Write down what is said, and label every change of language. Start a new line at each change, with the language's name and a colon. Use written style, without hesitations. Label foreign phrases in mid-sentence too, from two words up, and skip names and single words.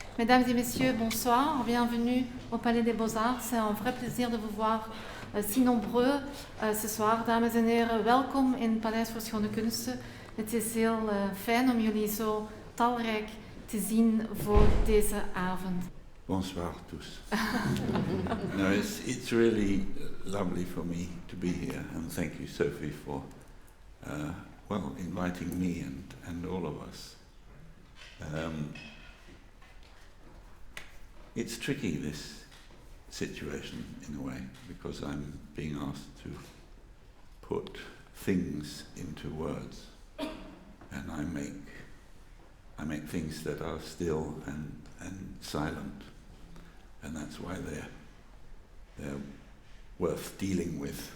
French: Mesdames et messieurs, bonsoir, bienvenue au Palais des BOZAR. C'est un vrai plaisir de vous voir si nombreux ce soir.
Dutch: Dames en heren, welkom in het Paleis voor Schone Kunsten. Het is heel fijn om jullie zo talrijk te zien voor deze avond.
French: Bonsoir tous.
English: No, it's really lovely for me to be here, and thank you, Sophie, for inviting me and all of us. It's tricky, this situation, in a way, because I'm being asked to put things into words, and I make things that are still and silent, and that's why they're worth dealing with.